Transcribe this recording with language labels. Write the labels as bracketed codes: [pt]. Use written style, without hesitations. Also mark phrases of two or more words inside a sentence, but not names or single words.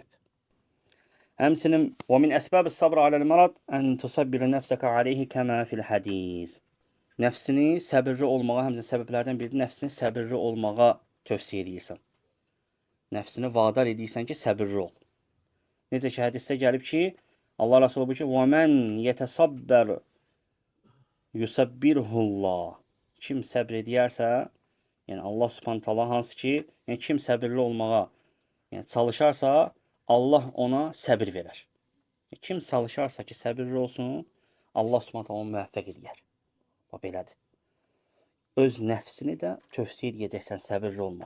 [ar] Həmçinin ومن أسباب الصبر على المراد أن تصبر نفسك عليه كما في الحديث. [az] Nəfsini səbirli olmağa, həmçinin səbəblərdən biri nəfsini səbirli olmağa tövsiyə edirsən. Nəfsini vadar edirsən ki, səbirli ol. Necə ki, hədisdə gəlib ki, Allah Rasulü buyurur ki, [ar] وَمَنْ يَتَصَبَّرْ يُسَبِّرْهُ اللّٰهِ. [az] Kim səbr edərsə, yəni Allah [ar] سبحانه تعالى [az] hansı ki, yəni kim səbirli olmağa, yəni çalışarsa, Allah ona səbir verər. Kim çalışarsa ki, səbirli olsun, Allah [ar] سبحانه تعالى [az] onu müvəffəq edər. O belədir. Öz nəfsini də tövsiyə edəcəksən səbirli olmağa.